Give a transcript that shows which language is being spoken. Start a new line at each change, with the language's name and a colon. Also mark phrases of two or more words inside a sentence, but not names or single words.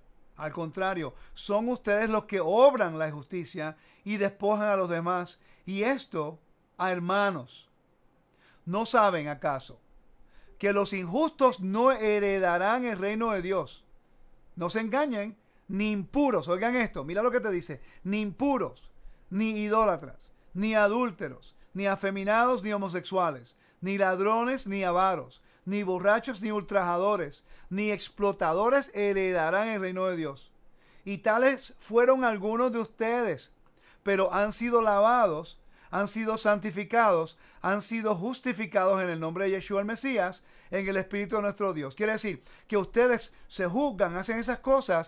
Spanish: Al contrario, son ustedes los que obran la injusticia y despojan a los demás. Y esto a hermanos. ¿No saben acaso que los injustos no heredarán el reino de Dios? No se engañen, ni impuros, oigan esto, mira lo que te dice, ni impuros, ni idólatras, ni adúlteros, ni afeminados, ni homosexuales, ni ladrones, ni avaros, ni borrachos, ni ultrajadores, ni explotadores heredarán el reino de Dios. Y tales fueron algunos de ustedes, pero han sido lavados, han sido santificados, han sido justificados en el nombre de Yeshua el Mesías, en el Espíritu de nuestro Dios. Quiere decir que ustedes se juzgan, hacen esas cosas.